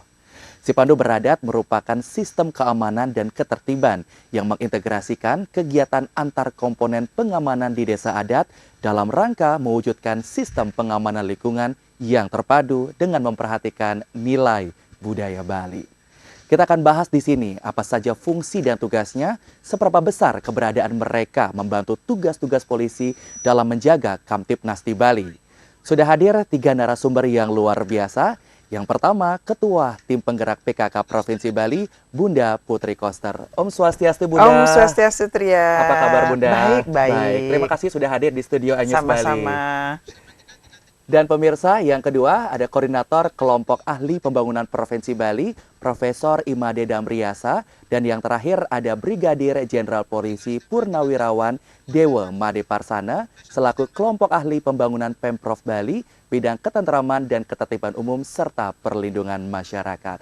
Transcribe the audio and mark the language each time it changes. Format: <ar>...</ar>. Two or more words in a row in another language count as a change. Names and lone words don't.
<id>Sipandu Beradat merupakan sistem keamanan dan ketertiban yang mengintegrasikan kegiatan antar komponen pengamanan di desa adat dalam rangka mewujudkan sistem pengamanan lingkungan yang terpadu dengan memperhatikan nilai budaya Bali. Kita akan bahas di sini apa saja fungsi dan tugasnya, seberapa besar keberadaan mereka membantu tugas-tugas polisi dalam menjaga Kamtipnas di Bali. Sudah hadir 3 narasumber yang luar biasa. Yang pertama, Ketua Tim Penggerak PKK Provinsi Bali, Bunda Putri Koster.</id> <ban>Om Swastiastu,</ban> <id>Bunda.</id> <ban>Om Swastiastu,</ban> <id>Tria. Apa kabar, Bunda? Baik. Terima kasih sudah hadir di studio Anyus Bali. Sama-sama. Dan pemirsa, yang kedua ada Koordinator Kelompok Ahli Pembangunan Provinsi Bali, Profesor Imade Damriasa. Dan yang terakhir ada Brigadir Jenderal Polisi Purnawirawan Dewa Made Parsana, selaku Kelompok Ahli Pembangunan Pemprov Bali, bidang ketentraman dan ketertiban umum serta perlindungan masyarakat.</id>